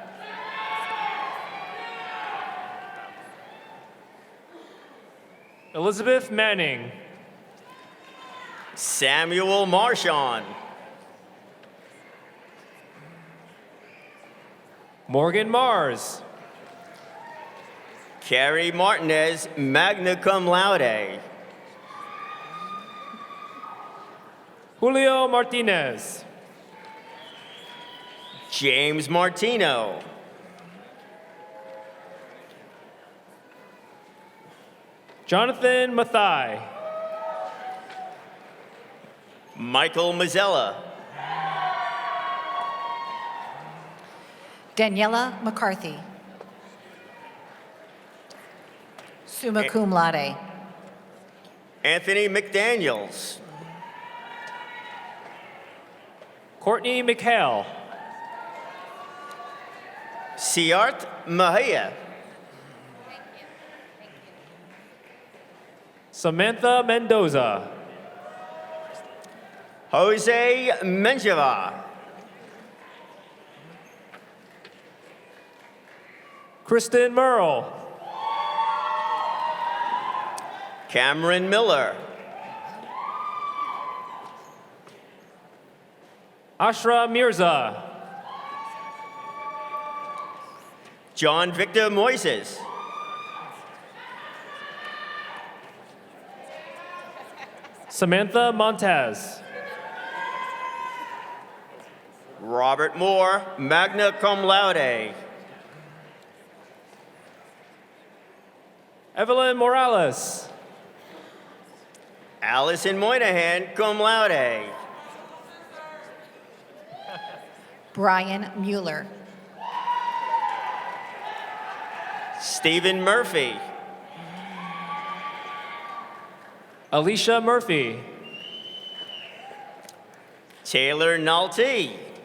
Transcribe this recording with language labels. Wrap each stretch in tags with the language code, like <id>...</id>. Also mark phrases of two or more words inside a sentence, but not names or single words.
<en>Elizabeth Manning. Samuel Marchand. Morgan Mars. Carrie Martinez,</en> <la>magna cum laude.</la> <en>Julio Martinez. James Martino. Jonathan Mathai. Michael Mazzella. Daniela McCarthy.</en> <la>Summa cum laude.</la> <en>Anthony McDaniels. Courtney McHale. Siart Mahia. Samantha Mendoza. Jose Menjiva. Kristen Merle. Cameron Miller. Ashra Mirza. John Victor Moises. Samantha Montez. Robert Moore,</en> <la>magna cum laude.</la> <en>Evelyn Morales. Allison Moynihan,</en> <la>cum laude.</la> <en>Brian Mueller. Stephen Murphy. Alicia Murphy. Taylor Nolte.</en>